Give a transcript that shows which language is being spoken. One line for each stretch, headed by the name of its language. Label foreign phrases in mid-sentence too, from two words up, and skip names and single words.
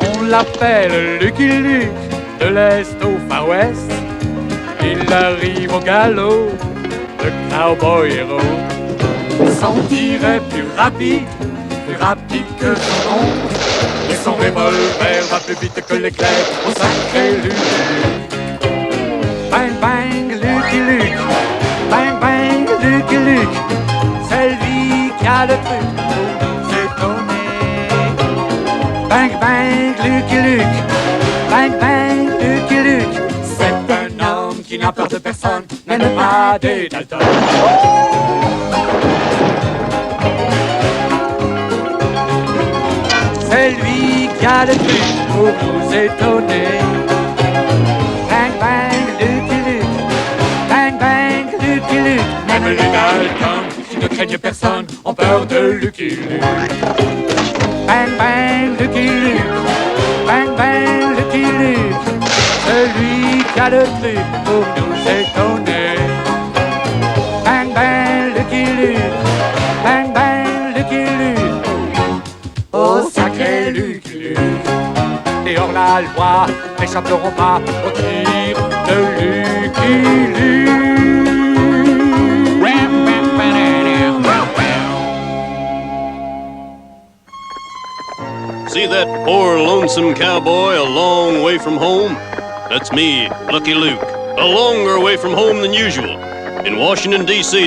French: l'appelle Lucky Luke, de l'Est au Far West. Il arrive au galop, le cowboy héros. Son tir est plus rapide que son ombre. Et son revolver va plus vite que l'éclair au sacré Lucky Luke. Bang bang Lucky Luke, bang bang Lucky Luke, c'est lui qui a le truc pour nous étonner. Bang bang Lucky Luke, bang bang Lucky Luke, c'est un homme qui n'a peur de personne, même pas des Dalton. C'est lui qui a le truc pour nous étonner. Bang bang Lucky Luke, bang bang Lucky Luke, même les Dalton qui ne craignent personne ont peur de Lucky Luke. Bang bang Lucky Luke, bang bang Lucky Luke, celui qui a le truc pour nous étonner. Bang bang Lucky Luke, bang bang Lucky Luke, oh sacré Lucky Luke. Et hors la loi n'échapperont pas au tir de Lucky Luke.
English: See that poor lonesome cowboy a long way from home? That's me, Lucky Luke, a longer way from home than usual, in Washington, D.C.